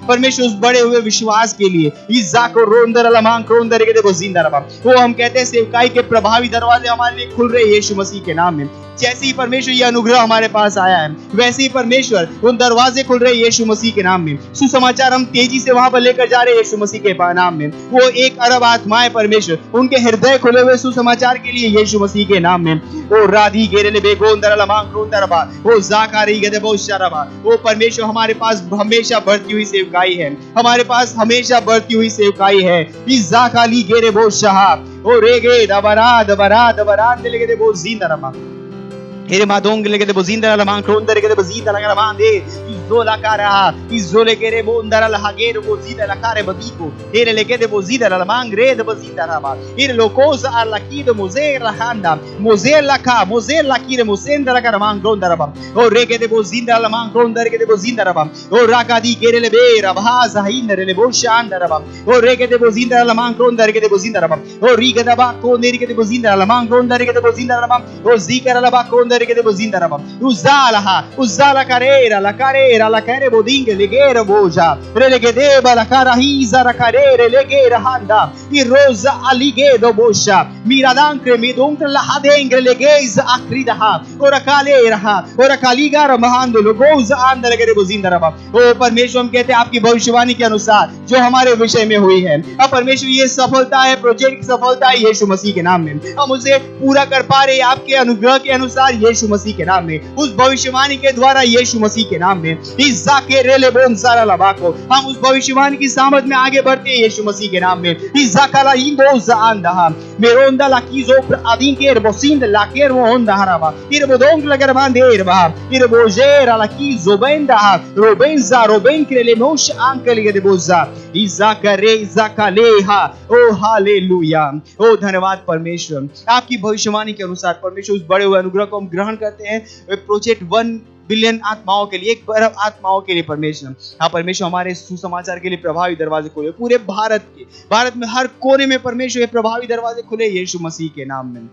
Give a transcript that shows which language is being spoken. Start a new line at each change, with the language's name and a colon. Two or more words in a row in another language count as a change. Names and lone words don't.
Hindi: परमेश्वर, उस बड़े हुए विश्वास के लिए वो हम कहते हैं सेवकाई के प्रभावी दरवाजे हमारे लिए खुल रहे हैं यीशु मसीह के नाम में। जैसे ही परमेश्वर ये अनुग्रह हमारे पास आया है, वैसे ही परमेश्वर उन दरवाजे खुल रहे हैं यीशु मसीह के नाम में। सुसमाचार हम तेजी से वहां पर लेकर जा रहे हैं यीशु मसीह के नाम में। वो 1 अरब आत्माएं परमेश्वर, उनके हृदय खुले हुए सुसमाचार के लिए यीशु मसीह के नाम में। ओ राधी गेरेले बेगोंदरला मांगरोंदरबा ओ जाकारी गदे बहुत शरबा। ओ परमेश्वर, हमारे पास हमेशा बढ़ती हुई सेवकाई है, हमारे पास हमेशा बढ़ती हुई सेवकाई है। इस जाकाली गेरे बहुत शहा ओ रेगे दबरा दबरा दबरा दिले गदे बहुत जिंदरबा Ere madongele ke de bozinda la man krondere ke de bozinda la garamande izola kara izole ke de bondara la hagere bozida la kare badiko ere le ke de bozida la mangre de bozinda la ba ere lo cosa alla ki de mozer la handa mozer la ka mozer la ki de mosenda la garamang krondara ba o re ke de bozinda la man krondere ke de bozinda la ba o rakadi ke le bera baza hindere le boshanda la ba o re ke de bozinda la man krondere ke de bozinda la ba o riga da ba ko neri ke de bozinda la man krondere ke de bozinda la ba o zikara la ba ko che devo zindara uzala carera la care bodinge legera boja relegedeba la cara hisa la carere legera handa il rosa aligedo bosha miradankre midontre la hadengre legeza akrida ora kalera ora kaligara mahando logoza andare के देवो जिंदा रहा। ओ परमेश्वर, हम कहते हैं आपकी भविष्यवाणी के अनुसार जो हमारे विषय में हुई है, अब परमेश्वर ये सफलता है, प्रोजेक्ट की सफलता है यीशु मसीह के नाम में। हम उसे पूरा कर पा रहे हैं आपके अनुग्रह के अनुसार यीशु मसीह के नाम में, उस भविष्यवाणी के द्वारा यीशु मसीह के नाम में। इस जाके रेले बोन सारा लबाको हम उस भविष्यवाणी की सामर्थ में आगे बढ़ते हैं यीशु मसीह के नाम में। इस जाकाला इंदो जांदा मेरोंदा लाकीजो अदीन के रबोसिंद लाकेर वो होंदा हराबा इरबोदोंग लगर बांधेर बा इरबोजेरा लाकीजो बेंदा रोबेंजा रोबेंक्रेले मोश आंकल के देबोजा इजाकरे इजाकलेहा। ओ हालेलुया, ओ धन्यवाद परमेश्वर, आपकी भविष्यवाणी के अनुसार परमेश्वर उस बड़े हुए अनुग्रह को हम ग्रहण करते हैं प्रोजेक्ट 1 बिलियन आत्माओं के लिए, 1 अरब आत्माओं के लिए परमेश्वर। हाँ परमेश्वर, हमारे सुसमाचार के लिए प्रभावी दरवाजे खुले पूरे भारत में हर कोने में परमेश्वर ये प्रभावी दरवाजे खुले यीशु मसीह के नाम में।